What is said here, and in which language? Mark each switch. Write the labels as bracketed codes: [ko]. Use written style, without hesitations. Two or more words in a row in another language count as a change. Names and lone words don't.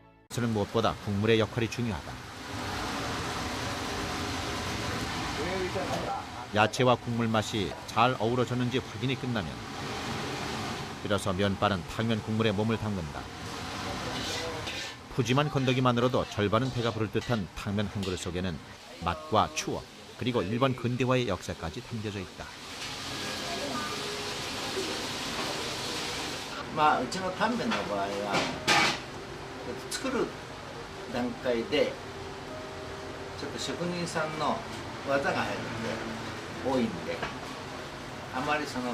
[ko] 는 무엇보다 국물의 역할이 중요하다. 야채와 국물 맛이 잘 어우러졌는지 확인이 끝나면 비로소 면발은 탕면 국물에 몸을 담근다. 푸짐한 건더기만으로도 절반은 배가 부를 듯한 탕면 한 그릇 속에는 맛과 추억 그리고 일본 근대화의 역사까지 담겨져 있다. [ja] まあうちのタンメンの場合は作る段階でちょっと職人さんの技が入るんで多いんであまりその